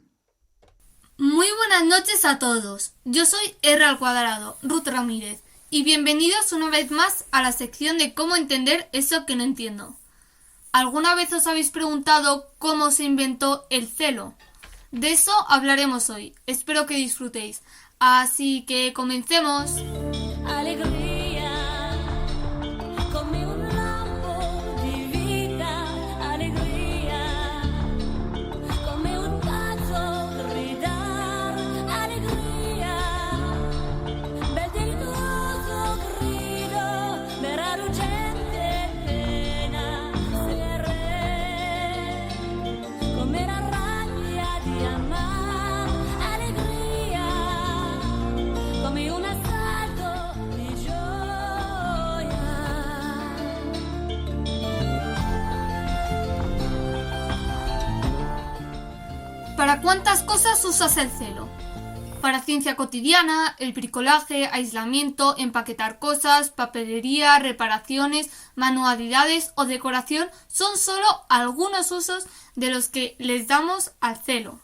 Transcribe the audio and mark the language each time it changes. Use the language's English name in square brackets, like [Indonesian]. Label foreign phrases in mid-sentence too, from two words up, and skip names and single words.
[Spanish] Muy buenas noches a todos. Yo soy R², Ruth Ramírez, y bienvenidos una vez más a la sección de cómo entender eso que no entiendo. ¿Alguna vez os habéis preguntado cómo se inventó el celo? De eso hablaremos hoy. Espero que disfrutéis. Así que comencemos. [Italian] Alegría, come un lampo di vita, alegría, come un pazzo gridar, alegría, bel delittuoso grido, vera ruggente pena, se re, come la rabbia di amar, alegría, come un assalto di gioia. [Spanish] ¿Para cuántas cosas usas el celo? Para ciencia cotidiana, el bricolaje, aislamiento, empaquetar cosas, papelería, reparaciones, manualidades o decoración son solo algunos usos de los que les damos al celo.